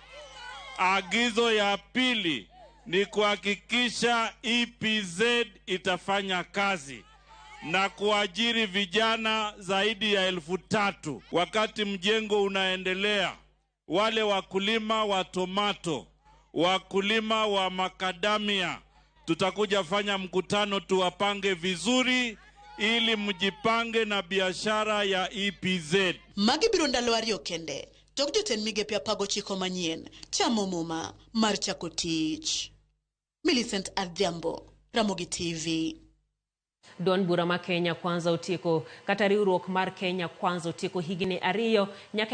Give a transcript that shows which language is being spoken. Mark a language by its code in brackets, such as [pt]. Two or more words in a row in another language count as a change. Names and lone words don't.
[sw] Agizo ya pili ni kuhakikisha EPZ itafanya kazi na kuajiri vijana zaidi ya 3,000 wakati mjengo unaendelea. Wale wakulima wa tomato, wakulima wa makadamia, tutakuja fanya mkutano tuwapange vizuri ili mjipange na biashara ya EPZ. [luo] Magi biro ndalo ariyo kende tok jotend migepe 19 manyien chamo muma mar chako tich. Millicent Adhiambo, Ramogi TV. Don bura ma Kenya Kwanza otieko kata riwruok mar Kenya Kwanza otieko higni 2 nyaka